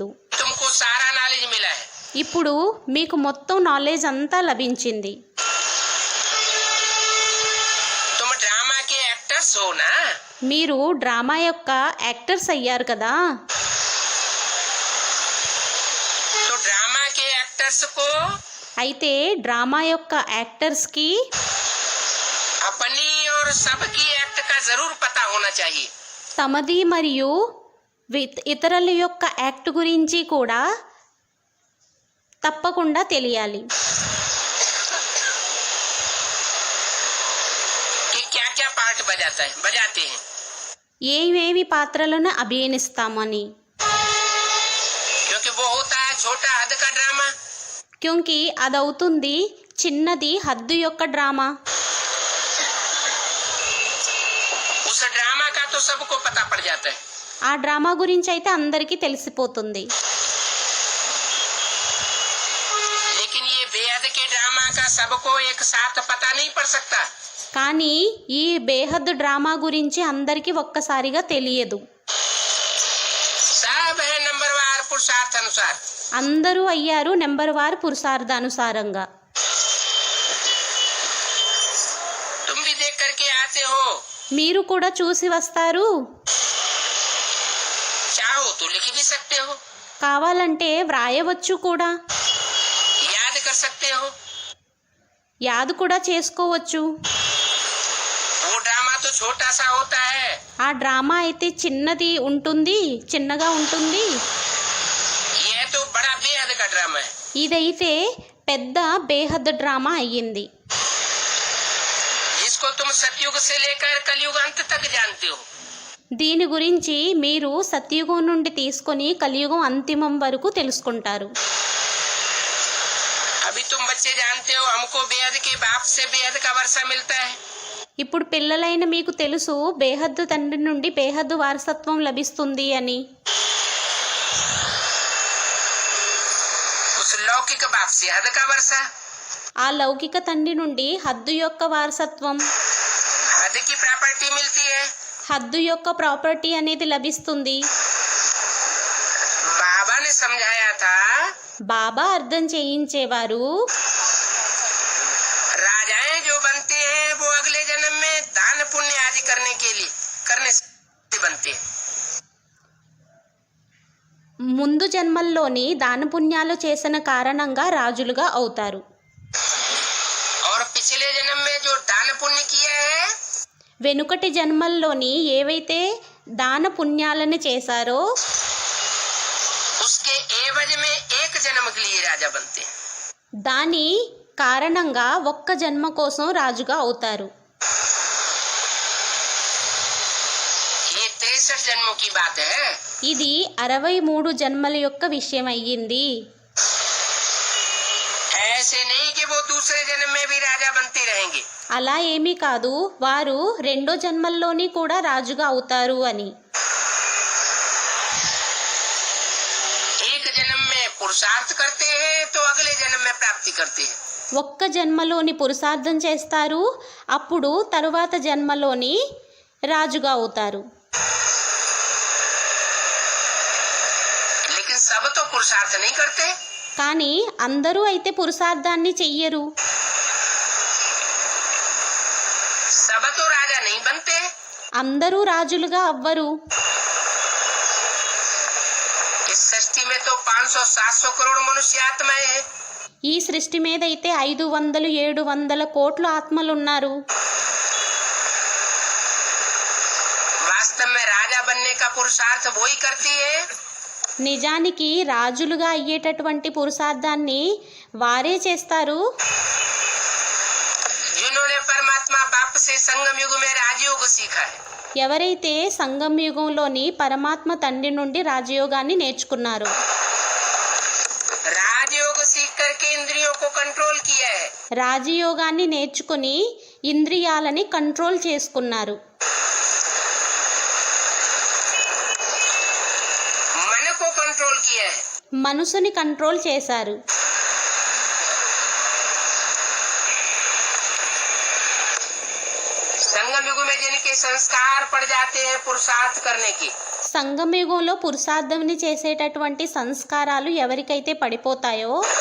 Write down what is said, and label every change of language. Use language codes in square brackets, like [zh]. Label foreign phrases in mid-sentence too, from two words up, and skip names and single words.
[hi] तुमको सारा नॉलेज मिला है। [te] ఇప్పుడు మీకు మొత్తం నాలెడ్జ్ అంతా లభించింది. [hi] तुम ड्रामा के एक्टर्स हो ना, [te] మీరు డ్రామా యొక్క యాక్టర్స్ అయ్యారు కదా. [hi] तो ड्रामा के एक्टर्स को [te] అయితే డ్రామా యొక్క యాక్టర్స్కి [hi] अपनी और सबकी एक्ट का जरूर पता होना चाहिए। [te] తమది మరియు ఇతరుల యొక్క యాక్ట్ గురించి కూడా తప్పకుండా తెలియాలి. [hi] कि क्या क्या पार्ट बजाते हैं। [te] ఏవేవి పాత్రలను అభినయిస్తామని. [hi] क्योंकि वो होता है छोटा हद का ड्रामा, [te] క్యూంకి అదవుతుంది చిన్నది హద్దు యొక్క డ్రామా. [hi] उस ड्रामा का तो सबको पता पड़ जाता है। [te] ఆ డ్రామా గురించి అయితే అందరికీ తెలిసిపోతుంది. [hi] लेकिन ये बेहद के ड्रामा का सबको एक साथ पता नहीं पड़ सकता। [te] కానీ ఈ బేహద్ డ్రామా గురించి అందరికీ ఒక్కసారిగా తెలియదు. [hi] सब है नंबरवार पुरुषार्थ अनुसार। [te] అందరూ అయ్యారు నెంబర్ వార్ పురుషార్థానుసారంగా. [hi] तुम भी देख करके आते हो, [te] మీరు కూడా చూసి వస్తారు, [hi] चाहो तो लिख भी सकते हो, [te] కావాలంటే వ్రాయవచ్చు కూడా, [hi] याद कर सकते हो। [te] యాद కూడా చేసుకోవచ్చు। [hi] वो ड्रामा तो छोटा सा होता है, [te] ఆ డ్రామా అయితే చిన్నగా ఉంటుంది, [hi] यह तो बड़ा बेहद का ड्रामा है। [te] ఇదైతే పెద్ద బేహద్ డ్రామా అయ్యింది, [hi] जिसको तुम सतयुग से लेकर कलयुग अंत तक जानते हो। [te] దీని గురించి మీరు సత్యుగం నుండి తీసుకొని కలియుగం అంతిమం వరకు తెలుసుకుంటారు। [hi] अभी तुम बच्चे जानते हो हमको बेहद के बाप से बेहद का वर्षा मिलता है। [te] ఇప్పుడు పిల్లలైన మీకు తెలుసు బేహద్దు తండ్రి నుండి బేహద్దు వారసత్వం లభిస్తుంది అని। [hi] उस लौकिक बाप से हद का वर्षा, [te] ఆ లౌకిక తండ్రి నుండి హద్దు యొక్క వారసత్వం, [hi] हद की प्रॉपर्टी मिलती है। [te] హద్దు యొక్క ప్రాపర్టీ అనేది లభిస్తుంది। [hi] बाबा ने समझाया था, [te] బాబా అర్థం చేయించేవారు, [hi] राजाएं जो बनते हैं वो अगले जन्म में दान पुण्य आदि करने से बनते हैं। [te] ముందు జన్మల్లోని దాన పుణ్యాలు చేసిన కారణంగా రాజులుగా అవుతారు। [hi] और पिछले जन्म में जो दान पुण्य किया है, [te] వెనుకటి జన్మల్లోని ఏవైతే దాన పుణ్యాలను చేశారో [hi] उसके एवज में एक जन्म के लिए राजा बनते हैं। [te] దాని కారణంగా ఒక్క జన్మ కోసం రాజుగా అవుతారు। [hi] ये 63 जन्मों की बात है। [te] ఇది 63 జన్మల యొక్క విషయం అయ్యింది। [hi] ऐसे नहीं कि वो दूसरे जन्म में भी राजा बनते रहेंगे। [te] అలా ఏమీ కాదు, వారు రెండో జన్మల్లోని కూడా రాజుగా అవుతారు అని। [hi] एक जन्म में पुरुषार्थ करते हैं तो अगले जन्म में प्राप्ति करते हैं। [te] ఒక్క జన్మలోని పురుషార్థం చేస్తారు, అప్పుడు తరువాత జన్మలోని రాజుగా అవుతారు। [hi] लेकिन सब तो पुरुषार्थ नहीं करते। [te] కానీ అందరూ అయితే పురుషార్థాన్ని చెయ్యరు, [hi] सब तो राजा नहीं बनते। [te] అందరూ రాజులుగా అవ్వరు। [hi] इस सृष्टि में तो 500-700 करोड़ मनुष्य आत्माएं हैं। [te] ఈ సృష్టి మీద అయితే 500-700 కోట్ల ఆత్మలు ఉన్నారు। [hi] वास्तव में राजा बनने का पुरुषार्थ वो ही करती है [te] నిజానికి రాజులుగా అయ్యేటటువంటి పురుషార్థాన్ని వారే చేస్తారు, [hi] जिन्होंने परमात्मा बाप से संगम युग में राजयोग सीखा है। [te] ఎవరైతే సంగం యుగంలోని పరమాత్మ తండ్రి నుండి రాజయోగాన్ని నేర్చుకున్నారో, [hi] राजयोग सीख करके इंद्रियों को कंट्रोल किया है। [te] రాజయోగాన్ని నేర్చుకుని ఇంద్రియాలని కంట్రోల్ చేసుకున్నారు, [hi] मन को कंट्रोल किया है। [te] మనసుని కంట్రోల్ చేశారు। [hi] संगम युग में जिनके संस्कार पड़ जाते हैं पुरुषार्थ करने की, [te] సంగమయుగంలో పురుషార్థంని చేసేటటువంటి సంస్కారాలు ఎవరికైతే పడిపోతాయో,